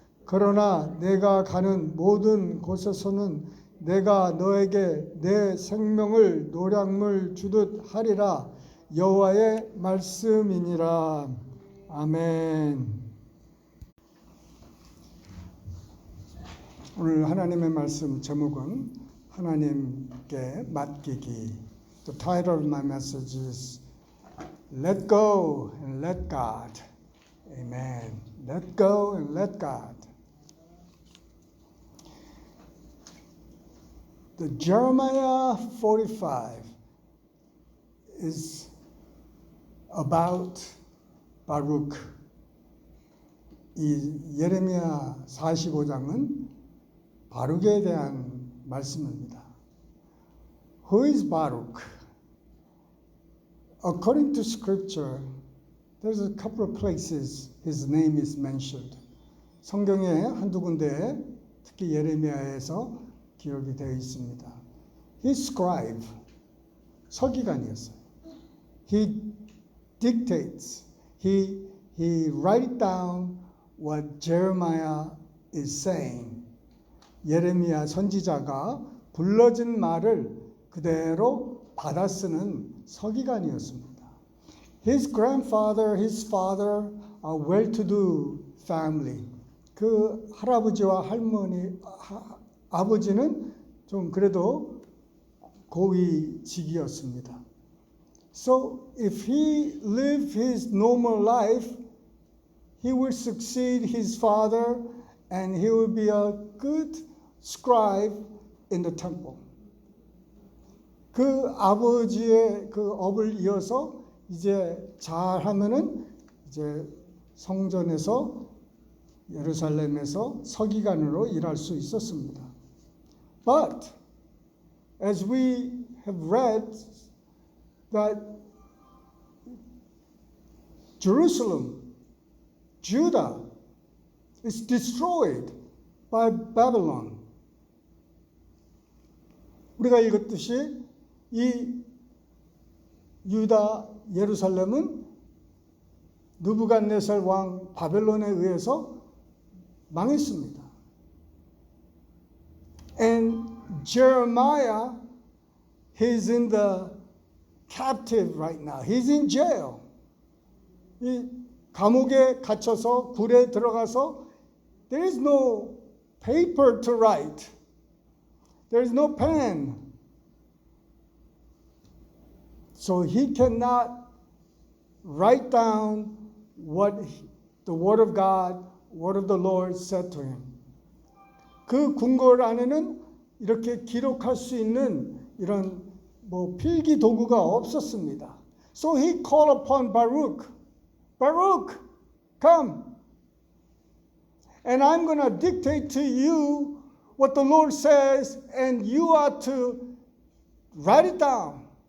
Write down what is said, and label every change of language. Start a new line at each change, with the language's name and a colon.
Korean: 그러나 내가 가는 모든 곳에서는 내가 너에게 내 생명을 노량물 주듯 하리라. 여호와의 말씀이니라. 아멘. 오늘 하나님의 말씀 제목은 하나님께 맡기기.
English: The title of my message is Let go and let God. Amen. Let go and let God. The Jeremiah 45 is about Baruch.
Korean: 이 예레미야 45장은 바룩에 대한 말씀입니다.
English: Who is Baruch? According to Scripture, there's a couple of places his name is mentioned.
Korean: 성경에 한두 군데에 특히 예레미야에서 기록이 되어 있습니다.
English: He's scribe,
Korean: 서기관이었어요.
English: He dictates, he write down what Jeremiah is saying.
Korean: 예레미야 선지자가 불러진 말을 그대로 받아 쓰는 서기관이었습니다.
English: His grandfather, his father, a well-to-do family.
Korean: 그 할아버지와 할머니, 아버지는 좀 그래도 고위직이었습니다.
English: So if he lived his normal life, he will succeed his father and he will be a good scribe in the temple.
Korean: 그 아버지의 그 업을 이어서 이제 잘하면은 이제 성전에서 예루살렘에서 서기관으로 일할 수 있었습니다.
English: But as we have read that Jerusalem, Judah is destroyed by Babylon.
Korean: 우리가 읽었듯이 이 유다 예루살렘은 느부갓네살 왕 바벨론에 의해서 망했습니다.
English: And Jeremiah, he's in the captive right now. He's in jail.
Korean: 이 감옥에 갇혀서 굴에 들어가서
English: there is no paper to write. There is no pen. So he cannot write down what the word of God, word of the Lord said to him.
Korean: 그 궁궐 안에는 이렇게 기록할 수 있는 이런 필기 도구가 없었습니다.
English: So he called upon Baruch. Baruch, come. And I'm going to dictate to you what the Lord says, and you are to write it down.